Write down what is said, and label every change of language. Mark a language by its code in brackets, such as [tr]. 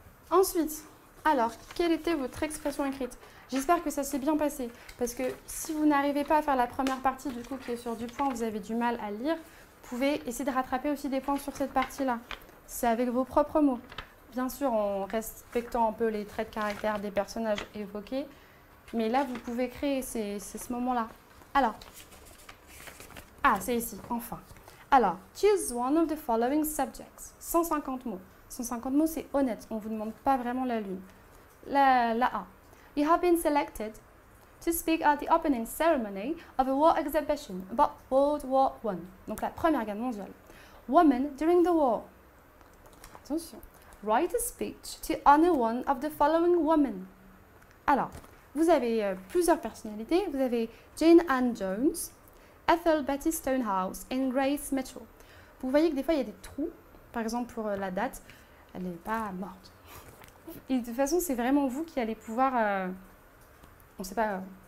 [fr] Ensuite, alors, quelle était votre expression écrite? J'espère que ça s'est bien passé, parce que si vous n'arrivez pas à faire la première partie, du coup, qui est sur du point, vous avez du mal à lire, vous pouvez essayer de rattraper aussi des points sur cette partie-là. C'est avec vos propres mots. Bien sûr, en respectant un peu les traits de caractère des personnages évoqués, mais là, vous pouvez créer, c'est ce moment-là. Alors, c'est ici, enfin. Alors, [en] choose one of the following subjects. [fr] 150 mots. 150 mots, c'est honnête. On ne vous demande pas vraiment la lune. La A. [en] You have been selected to speak at the opening ceremony of a war exhibition about World War I. [fr] Donc la Première Guerre mondiale. [en] Women during the war. Attention. Write a speech to honor one of the following women. [fr] Alors, vous avez plusieurs personnalités. Vous avez Jane Ann Jones, Ethel Betty Stonehouse et Grace Mitchell. Vous voyez que des fois, il y a des trous. Par exemple, pour la date, elle n'est pas morte. Et de toute façon, c'est vraiment vous qui allez pouvoir... on sait pas...